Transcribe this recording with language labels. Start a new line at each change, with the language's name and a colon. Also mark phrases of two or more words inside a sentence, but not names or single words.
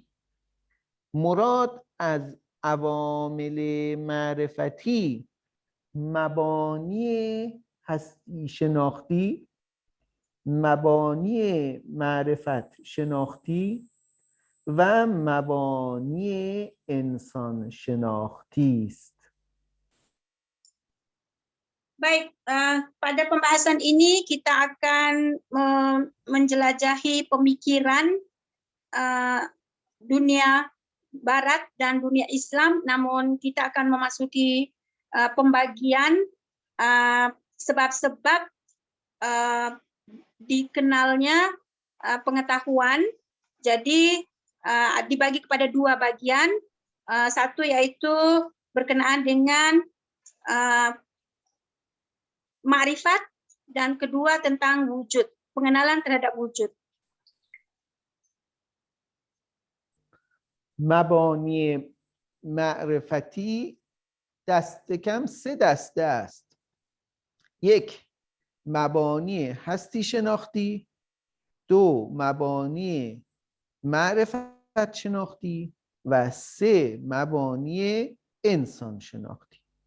Persian: مراد از عوامل معرفتی مبانی هستی شناختی، مبانی معرفت شناختی و مبانی انسان شناختی است.
Indonesian: Baik, pada pembahasan ini kita akan menjelajahi pemikiran dunia Barat dan dunia Islam, namun kita akan memasuki pembagian sebab-sebab dikenalnya pengetahuan. Jadi dibagi kepada dua bagian, satu yaitu berkenaan dengan ma'rifat dan kedua tentang wujud, pengenalan terhadap wujud.
Persian: مبانی معرفتی دست کم سه دسته است. یک، مبانی هستی شناختی، دو، مبانی معرفت شناختی و سه، مبانی انسان شناختی.